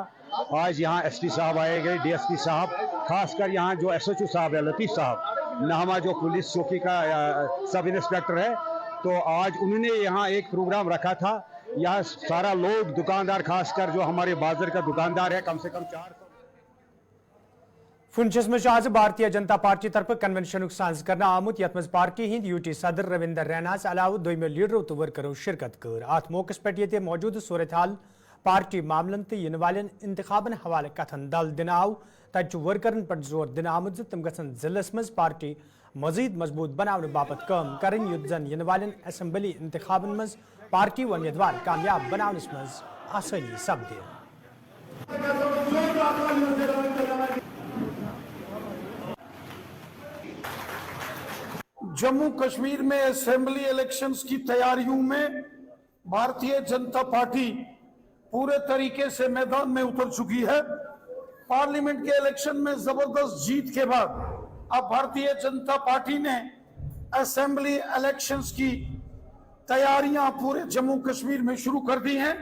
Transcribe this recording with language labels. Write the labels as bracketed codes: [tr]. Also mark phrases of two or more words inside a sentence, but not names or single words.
[ur] آج یہاں ایس پی صاحب آئے گئے, ڈی ایس پی صاحب, خاص کر یہاں جو ایس ایچ او صاحب ہے لطیف صاحب نہما جو پولیس چوکی کا سب انسپیکٹر ہے. تو آج انہوں نے یہاں ایک پروگرام رکھا تھا. یہاں سارا لوگ دکاندار خاص کر جو ہمارے بازار کا دکاندار ہے کم سے کم 400 [ks] فنچس مز آز بھارتیہ جنتا پارٹی طرف کنونشن سانز کرنے آمت یت مز پارٹی ہند یو ٹی صدر رویندر رینا علاوہ دویمو لیڈرو تو ورکرو شرکت کر. ات موقع پہ یہ موجود صورتحال پارٹی معاملن تو ین والن انتخابن حوالہ کتھن دل دن آو. تت ورکرن پہ زور دن آمت تم گھن ضلع مز پارٹی مزید مضبوط بنانے باپت کام کرن یت زن ین والن اسمبلی انتخابن مز پارٹی امیدوار کامیاب بناونس مز آسانی سپدِ. [ur] جموں کشمیر میں اسمبلی الیکشنز کی تیاریوں میں بھارتیہ جنتا پارٹی پورے طریقے سے میدان میں اتر چکی ہے. پارلیمنٹ کے الیکشن میں زبردست جیت کے بعد اب بھارتیہ جنتا پارٹی نے اسمبلی الیکشنز کی تیاریاں پورے جموں کشمیر میں شروع کر دی ہیں.